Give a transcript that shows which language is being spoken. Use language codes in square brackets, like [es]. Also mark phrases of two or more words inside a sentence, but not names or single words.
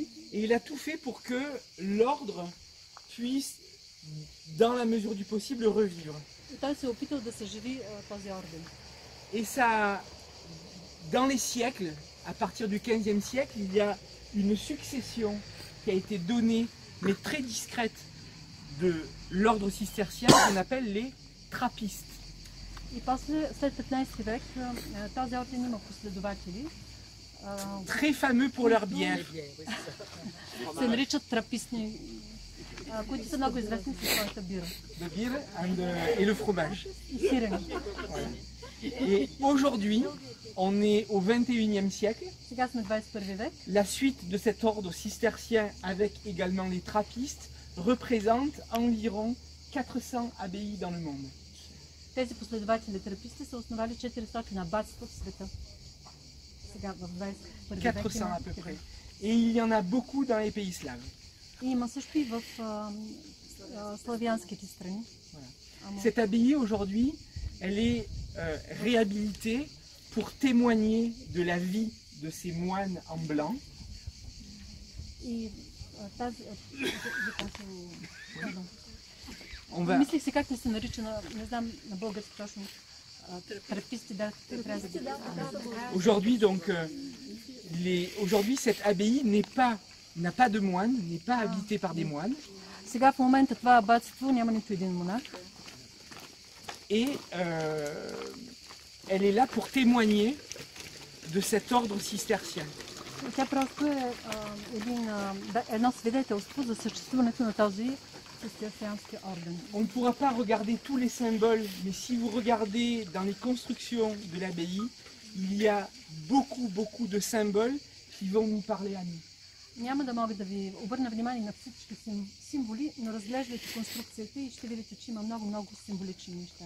[fr] Et il a tout fait pour que l'ordre puisse, dans la mesure du possible, revivre. [bg] И той се е опитал да съживи този орден. [fr] Et ça, dans les siècles, à partir du XVe siècle, il y a une succession qui a été donnée, mais très discrète, de l'ordre cistercien qu'on appelle les trappistes. [bg] И после, след 15 век, този орден има последователи. [fr] Très fameux pour leur bière. [bg] Се наричат трапистни, които са много известни със своята бира. [fr] Le bière et le fromage. [bg] И сирене. [fr] Et aujourd'hui, on est au XXIe siècle. [bg] Сега сме 21 век. [fr] La suite de cet ordre cistercien avec également les trappistes représente environ 400 abbayes dans le monde. [bg] Тези последователи траписти са основали 400 абатства в света. Сега в 21 век. [fr] 400 à peu près. Et il y en a beaucoup dans les pays slaves. [bg] И има също и в славянските страни. [fr] Cette abbaye aujourd'hui, elle est réhabilitée pour témoigner de la vie de ces moines en blanc. [bg] И тази... [fr] On va... [bg] Мислих си как да се нарича, не знам на български точно. Траписти, да, трябва да ги... [fr] Aujourd'hui, donc, aujourd'hui, cette abbaye n'a pas de moine, n'est pas habitée par des moines. [bg] Сега в момента това абатство няма нито един монах. [fr] Et elle est là pour témoigner de cet ordre cistercien. [bg] Тя просто е едно свидетелство за съществуването на този цистерциански орден. [fr] On ne pourra pas regarder tous les symboles, mais si vous regardez dans les constructions de l'abbaye, il y a beaucoup de symboles qui vont nous parler à nous. [bg] Няма да мога да ви обърна внимание на всички символи, но разглеждайте конструкцията и ще видите, че има много символични неща.